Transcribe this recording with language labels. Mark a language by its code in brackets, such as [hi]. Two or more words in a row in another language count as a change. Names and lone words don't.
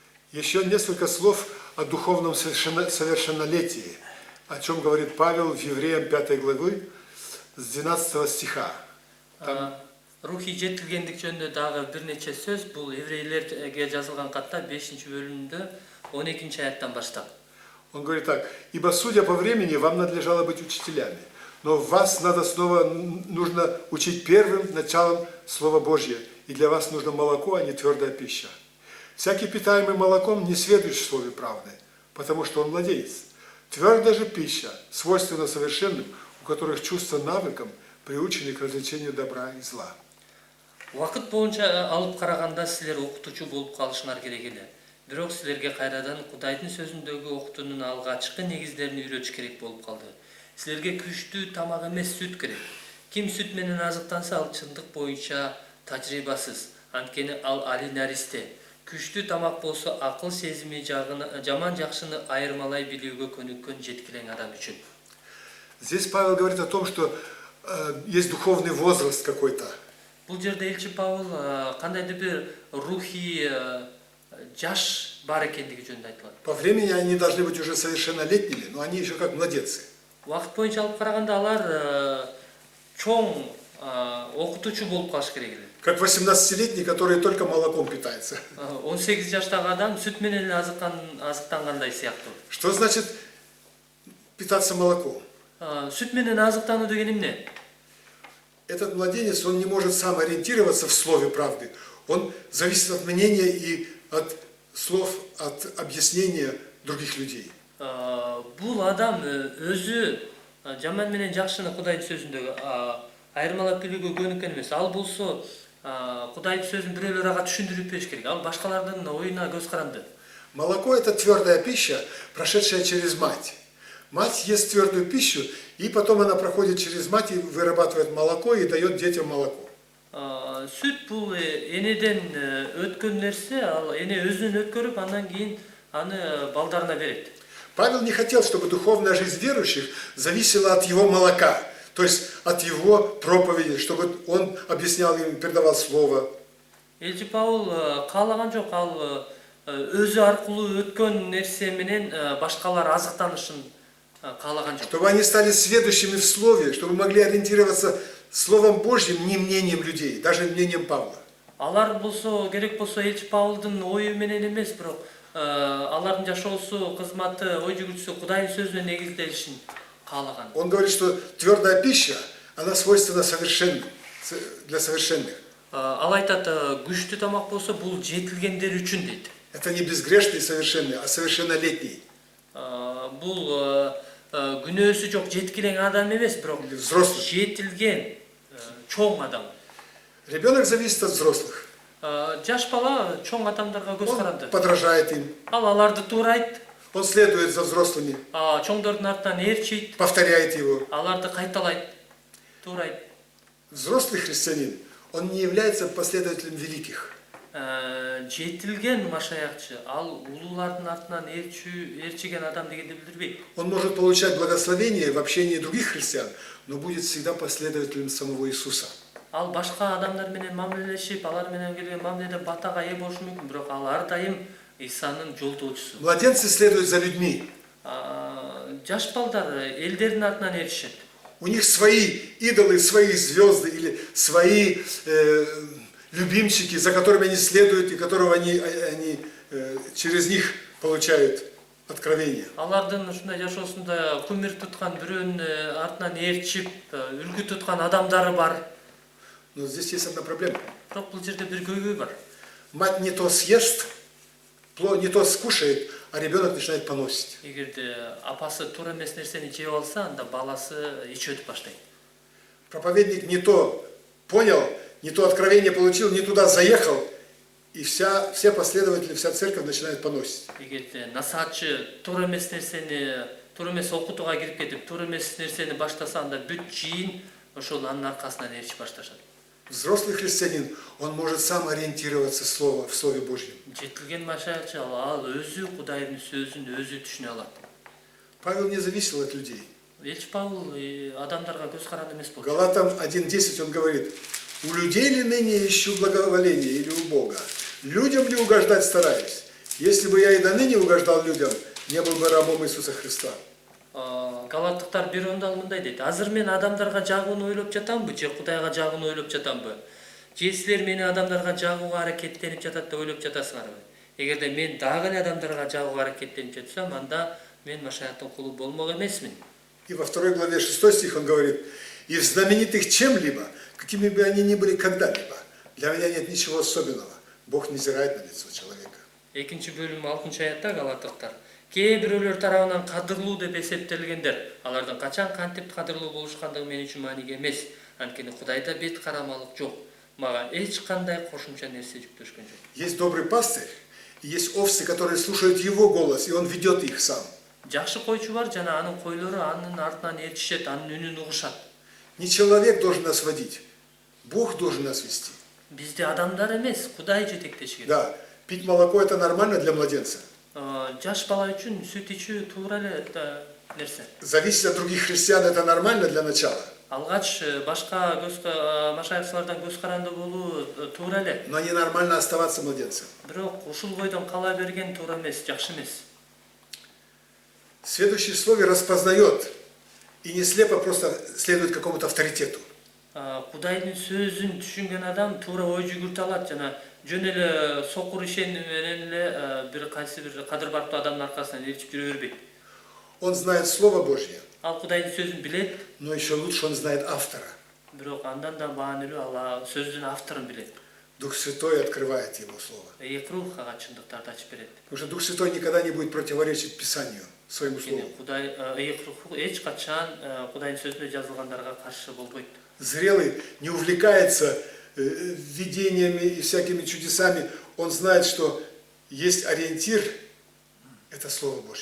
[ru] Еще несколько слов о духовном совершеннолетии, о чем говорит Павел в Евреям 5 главы с 12 стиха. [ky] Рухи жетилгендик жөнүндө дагы бир нече сөз бул еврейлерге жазылган катта 5-бөлүмдө 12-аяттан баштап. [ru] Он говорит так: «Ибо, судя по времени, вам надлежало быть учителями, но вас нужно учить первым началом Слова Божьего, и для вас нужно молоко, а не твердая пища. Всякий, питаемый молоком, не сведущ в слове правды, потому что он младенец. Твердая же пища свойственна совершенным, у которых чувства навыком приучены к развлечению добра и зла». [ky] Вакыт боюнча алып караганда силер окутуучу болуп калышыңар керек эле. Бирок силерге кайрадан Кудайдын сөзүндөгү окутуунун алгачкы негиздерин үйрөтүш керек болуп калды. Силерге күчтүү тамак эмес, сүт керек. Ким сүт менен азыктанса, ал чындык боюнча тажрыйбасыз, анткени ал алинаристе. Күчтүү тамак болсо акыл сезими жаман жакшыны айырмалай билүүгө көнүккөн жеткилең адам үчүн. [ru] Здесь Павел говорит о том, что есть духовный возраст какой-то. [ky] Бул жерде элчи Павел кандайдыр бир рухий жаш бар экендиги жөнүндө айтылат. [ru] По времени они должны быть уже совершеннолетними, но они еще как младенцы. [ky] Вакыт боюнча алып караганда алар чоң окутуучу болуп калыш керек эле. [ru] Как 18-летний, который только молоком питается. [ky] 18 жаштагы адам сүт менен азыктангандай сыяктуу. [ru] Что значит питаться молоком? [ky] Сүт менен азыктануу деген эмне? [ru] Этот младенец, он не может сам ориентироваться в слове правды. Он зависит от мнения и от слов, от объяснения других людей. [ky] Бул адам өзү жаман менен жакшыны Кудайдын сөзүндөгү айырмалап билүүгө көнүккөн эмес. Ал болсо Кудайдын сөзүн бирөөлөр ага түшүндүрүп бериш керек. Ал башкалардын оюна көз каранды. [ru] Молоко – это твердая пища, прошедшая через мать. Мать ест твердую пищу, и потом она проходит через мать и вырабатывает молоко и дает детям молоко. [ky] Сүт бул энеден өткөн нерсе, ал эне өзүнөн өткөрүп, андан кийин аны балдарына берет. [ru] Павел не хотел, чтобы духовная жизнь верующих зависела от его молока, то есть от его проповеди, чтобы он объяснял им, передавал слово. [ky] Элчи Павел каалаган жок, ал өзү аркылуу өткөн нерсе менен башкалар азыктанышын каалаган жок. [ru] Чтобы они стали сведущими в слове, чтобы могли ориентироваться Словом Божьим, не мнением людей, даже мнением Павла. [ky] Алар болсо, керек болсо элчи Павлдын ою менен эмес, бирок алардын жашоосу, кызматы, ой жүгүртүүсү Кудайдын сөзүнө негизделишин каалаган. [ru] Он говорит, что твердая пища, она свойственна совершенным, для совершенных. [ky] Ал айтат, күчтүү тамак болсо бул жетилгендер үчүн дейт. [ru] Это не безгрешный совершенный, а совершеннолетний. [ky] Бул күнөөсү жок жеткилең адам эмес, бирок [ru] взрослый. [ky] Жетилген чоң адам. [ru] Ребенок зависит от взрослых. [ky] Жаш бала чоң адамдарга көз каранды. [ru] Он подражает им. [ky] Ал аларды туурайт. [ru] Он следует за взрослыми. [ky] Чоңдордун артынан ээрчийт. [ru] Повторяет его. [ky] Аларды кайталайт, туурайт. [ru] Взрослый христианин, он не является последователем великих. [ky] Жетилген машаякчы, ал улуулардын артынан ээрчиген адам дегенди билдирбейт. [ru] Он может получать благословение в общении других христиан, но будет всегда последователем самого Иисуса. [ky] Ал башка адамдар менен мамилелешип, алар менен келген мамиледе батага ээ болушу мүмкүн, бирок ал ар дайым Исанын жолдоочусу. [ru] Младенцы следуют за людьми. [ky] Жаш балдар элдердин артынан ээрчишет. [ru] У них свои идолы, свои звезды или свои любимчики, за которыми они следуют и которого они через них получают откровение. [ky] Алардын ушундай жашоосунда кумир туткан, бирөөнүн артынан ээрчип, үлгү туткан адамдары бар. [ru] Но здесь есть одна проблема. [ky] Бирок бул жерде бир көйгөй бар. [ru] Мать не то съест, не то скушает, а ребенок начинает поносить. [ky] Эгерде апасы туура эмес нерсени жеп алса, анда баласы ич өтүп баштайт. [ru] Проповедник не то понял, не то откровение получил, не туда заехал, и все последователи, вся церковь начинает поносить. [ky] Эгерде насаатчы туура эмес нерсени, туура эмес окутууга кирип кетип, туура эмес нерсени баштаса, анда бүт жыйын ошол анын аркасынан ээрчип башташат. [ru] Взрослый христианин, он может сам ориентироваться в Слове Божьем. [ky] Жетилген машаякчы ал өзү Кудайдын сөзүн өзү түшүнө алат. [ru] Павел не зависел от людей. [ky] Элчи Павел адамдарга көз каранды эмес болчу. [ru] Галатам 1:10 он говорит: у людей ли ныне ищу благоволение или у Бога? Людям ли угождать стараюсь? Если бы я и до ныне угождал людям, не был бы рабом Иисуса Христа. [ky] Галаттыктар 1:10 мындай дейт. Азыр мен адамдарга жагууну ойлоп жатамбы же Кудайга жагууну ойлоп жатамбы? Же силер мени адамдарга жагууга аракеттенип жатат деп ойлоп жатасыңарбы? Эгерде мен дагы эле адамдарга жагууга аракеттенип жатсам, анда мен Машаяктын кулу болмок эмесмин. [ru] И во 2 главе 6 стих он говорит: «И в знаменитых чем-либо, какими бы они ни были когда-либо, для меня нет ничего особенного. Бог не взирает на лицо человека». [ky] Экинчи бөлүм 6-аятта Галаттыктар: кээ бирөөлөр тарабынан кадырлуу деп эсептелгендер, алардын качан кантип кадырлуу болушкандыгы мен үчүн мааниге эмес. Анткени Кудайда бет карамалык жок. Мага эч кандай кошумча нерсе жүктөшкөн жок. [ru] Есть добрый пастырь, и есть овцы, которые слушают его голос, и он ведет их сам. [ky] Жакшы койчу бар жана анын койлору анын артынан ээрчишет, анын үнүн угушат. [ru] Не человек должен нас водить, Бог должен нас вести. [ky] Бизди адамдар эмес, Кудай жетектеши керек. [ru] Да, пить молоко это нормально для младенца. [ky] Жаш бала үчүн сүт ичүү туура эле нерсе. [ru] Зависеть от других христиан это нормально для начала. [ky] Алгач башка машаякчылардан көз каранды болуу туура эле. [ru] Но ненормально оставаться младенцем. [ky] Бирок ушул бойдон кала берген туура эмес, жакшы эмес. [ru] Следующее слово распознает и не слепо просто следует какому-то авторитету. [ky] Кудайдын сөзүн түшүнгөн адам туура ой жүгүртө алат жана жөн эле сокур ишеним менен эле бир кайсы бир кадыр барктуу адамдын аркасынан ээрчип жүрө бербейт. [ru] Он знает Слово Божье, [ky] Ал Кудайдын сөзүн билет, [ru] но еще лучше он знает автора. [ky] бирок андан да баанылуу ал сөздүн авторун билет. [ru] Дух Святой открывает его Слово. [ky] Эки рух ага чындыктарды ачып берет. [ru] Потому что Дух Святой никогда не будет противоречить Писанию, своему [ky] Кийин [ru] Слову. [ky] Кудай эки рух эч качан Кудайдын сөзүндө жазылгандарга каршы болбойт. [ru] Зрелый не увлекается видениями и всякими чудесами. Он знает, что есть ориентир, это Слово Божье.